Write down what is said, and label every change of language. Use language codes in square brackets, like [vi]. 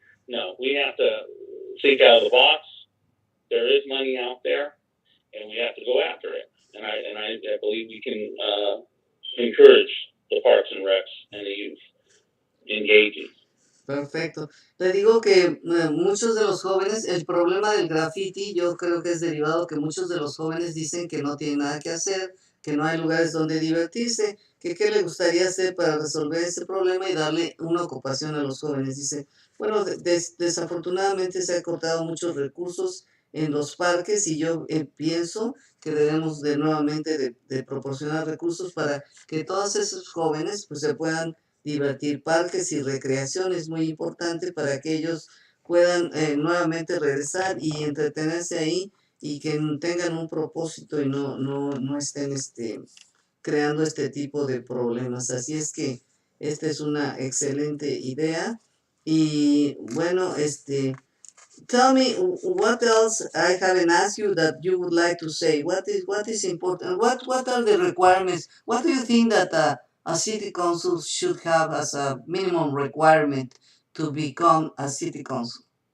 [en] No, we have to think out of the box. There is money out there, and we have to go after it. And I believe we can encourage the Parks and Recs and the youth engaging. [es] Perfecto. Le digo que muchos de los jóvenes, el problema del graffiti, yo creo que es derivado que muchos de los jóvenes dicen que no tienen nada que hacer, que no hay lugares donde divertirse, que qué le gustaría hacer para resolver ese problema y darle una ocupación a los jóvenes. Dice, bueno, desafortunadamente se han cortado muchos recursos en los parques y yo pienso que debemos de nuevamente de proporcionar recursos para que todos esos jóvenes pues se puedan divertir. Parques y recreación es muy importante para que ellos puedan nuevamente regresar y entretenerse ahí y que tengan un propósito y no estén creando este tipo de problemas. Así es que esta es una excelente idea. Y bueno, [en] tell me what else I haven't asked you that you would like to say. What is important? What are the requirements? What do you think that a city council should have as a minimum requirement to become a city council?